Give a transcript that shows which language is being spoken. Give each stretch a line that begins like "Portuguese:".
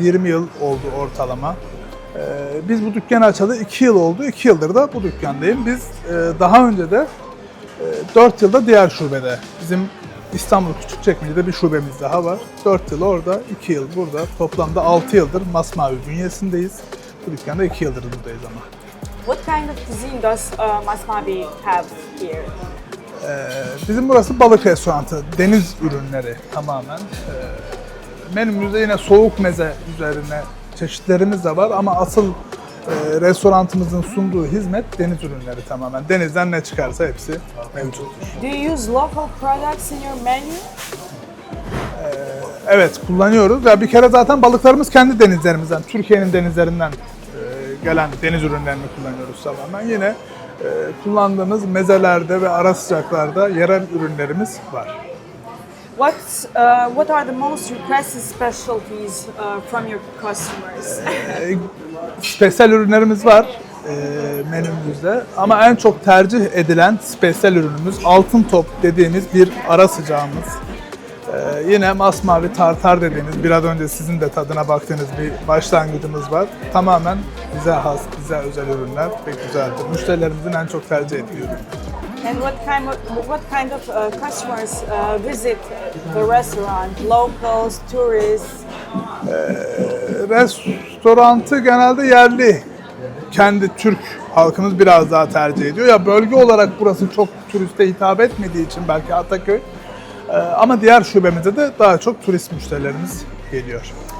Turkish: 20 yıl oldu ortalama. Biz bu dükkanı açalı 2 yıl oldu. 2 yıldır da bu dükkandayım. Biz daha önce de 4 yılda diğer şubede, bizim İstanbul Küçükçekmece'de bir şubemiz daha var. 4 yıl orada, 2 yıl burada. Toplamda 6 yıldır Masmavi bünyesindeyiz. Bu dükkanda 2 yıldır buradayız ama.
English: What kind of cuisine does Masmavi have here?
Turkish: Bizim burası balık restoranı, deniz ürünleri tamamen. Menümüzde yine soğuk meze üzerine çeşitlerimiz de var ama asıl restoranımızın sunduğu hizmet deniz ürünleri tamamen. Denizden ne çıkarsa hepsi mevcuttur.
English: Do you use local products in your menu?
Turkish: Evet, kullanıyoruz. Ya bir kere zaten balıklarımız kendi denizlerimizden, Türkiye'nin denizlerinden gelen deniz ürünlerini kullanıyoruz tamamen. Yine kullandığımız mezelerde ve ara sıcaklarda yerel ürünlerimiz var.
English: What are the most requested specialties from your customers?
Turkish: Spesiyel ürünlerimiz var menümüzde ama en çok tercih edilen spesiyel ürünümüz altın top dediğimiz bir ara sıcağımız. Yine masmavi tartar dediğimiz biraz önce sizin de tadına baktığınız bir başlangıcımız var. Tamamen bize has, bize özel ürünler ve güzeldir. Müşterilerimizin en çok tercih ettiği ürün.
English: And what kind of customers visit the restaurant? Locals, tourists?
Turkish: Restorantı genelde yerli, kendi Türk halkımız biraz daha tercih ediyor. Ya bölge olarak burası çok turiste hitap etmediği için belki Ataköy. Ama diğer şubemizde de daha çok turist müşterilerimiz geliyor.